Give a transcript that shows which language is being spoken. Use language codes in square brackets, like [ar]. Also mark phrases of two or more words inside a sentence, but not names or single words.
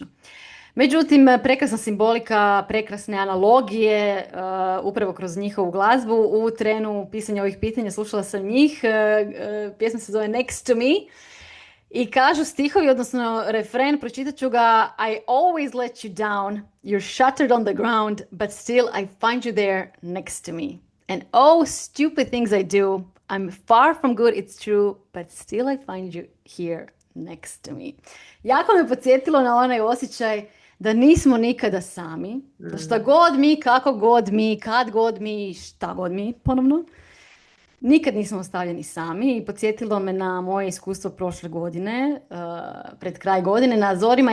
[hr] Međutim, prekrasna simbolika, prekrasne analogije, upravo kroz njihovu glazbu. U trenu pisanja ovih pitanja slušala sam njih. Pjesma se zove Next to Me. I kažu stihovi, odnosno refren, pročitat ću ga. [en] I always let you down, you're shattered on the ground, but still I find you there next to me. And oh, stupid things I do, I'm far from good, it's true, but still I find you here next to me. [hr] Jako me podsjetilo na onaj osjećaj da nismo nikada sami, da šta god mi, kako god mi, kad god mi, šta god mi, ponovno, nikad nismo ostavljeni sami i podsjetilo me na moje iskustvo prošle godine, pred kraj godine na Azorima.